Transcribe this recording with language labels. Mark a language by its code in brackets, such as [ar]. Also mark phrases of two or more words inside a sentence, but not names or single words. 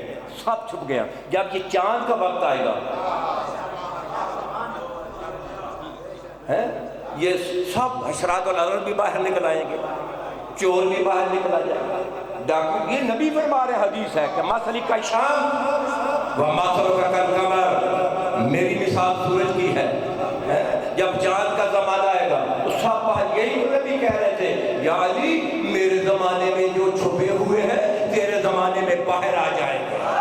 [ur] سب چھپ گیا. جب یہ چاند کا وقت آئے گا یہ سب حشرات الارض بھی باہر نکل آئیں گے، چور بھی باہر نکل آ جائے گا، ڈاکو. یہ نبی فرما رہے حدیث ہے کہ [ar] مثلی کا شام و مثلک کالقمر، [ur] میری مثال سورج کی ہے. جب چاند کا زمانہ آئے گا تو سب باہر. یہی تو نبی کہہ رہے تھے یا علی میرے زمانے میں جو چھپے ہوئے ہیں تیرے زمانے میں باہر آ جائیں گے.